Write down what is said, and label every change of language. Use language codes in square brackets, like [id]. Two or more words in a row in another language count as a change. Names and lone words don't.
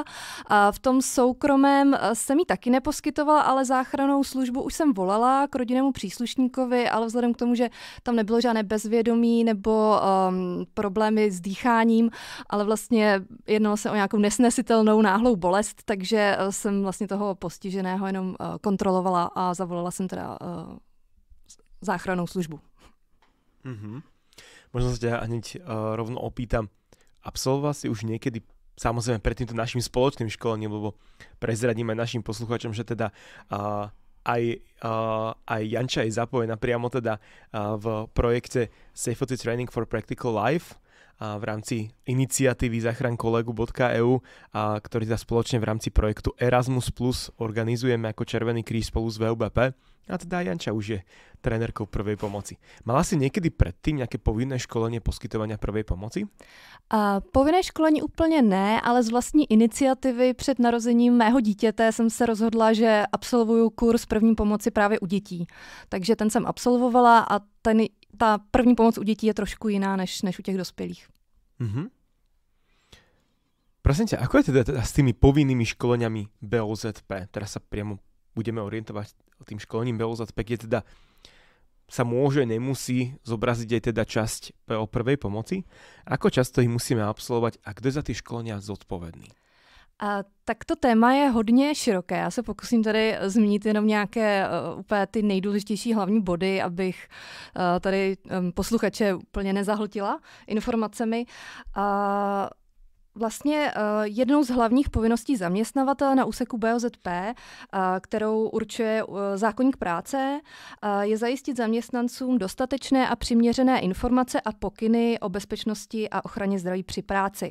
[cs] V tom soukromém jsem ji taky neposkytovala, ale záchrannou službu už jsem volala k rodinnému příslušníkovi, ale vzhledem k tomu, že tam nebylo žádné bezvědomí nebo problémy s dýcháním, ale vlastně jednalo se o nějakou nesnesitelnou náhlou bolest, takže jsem vlastně toho postiženého jenom kontrolovala a zavolala jsem teda záchrannou službu. [sk] Možno sa ťa hneď rovno opýtam, absolvoval si už niekedy, samozrejme pred týmto našim spoločným školením, lebo prezradíme našim poslucháčom, že teda aj Janča je zapojená priamo teda v projekte Safety Training for Practical Life v rámci iniciatívy Zachraňkolegu.eu, ktorý teda spoločne v rámci projektu Erasmus Plus organizujeme ako Červený kríž spolu s VUBP. A teda Janča už je trénerkou prvej pomoci. Mala si niekedy predtým nejaké povinné školenie poskytovania prvej pomoci? [cs] Povinné školení úplně ne, ale z vlastní iniciativy před narozením mého dítěte jsem se rozhodla, že absolvuju kurz první pomoci právě u dětí. Takže ten jsem absolvovala a ta první pomoc u dětí je trošku jiná než u těch dospělých. [sk] Prosím ťa, ako je teda s tými povinnými školeniami BOZP? Teraz sa priamo budeme orientovať tým školením BOZP, kde teda sa môže, nemusí zobraziť aj teda časť o prvej pomoci. Ako často ich musíme absolvovať a kto je za ty školenia zodpovědný? [cs] Tak to téma je hodně široké. Já se pokusím tady zmínit jenom nějaké úplně ty nejdůležitější hlavní body, abych tady posluchače úplně nezahltila informacemi. Vlastně jednou z hlavních povinností zaměstnavatele na úseku BOZP, kterou určuje zákoník práce, je zajistit zaměstnancům dostatečné a přiměřené informace a pokyny o bezpečnosti a ochraně zdraví při práci.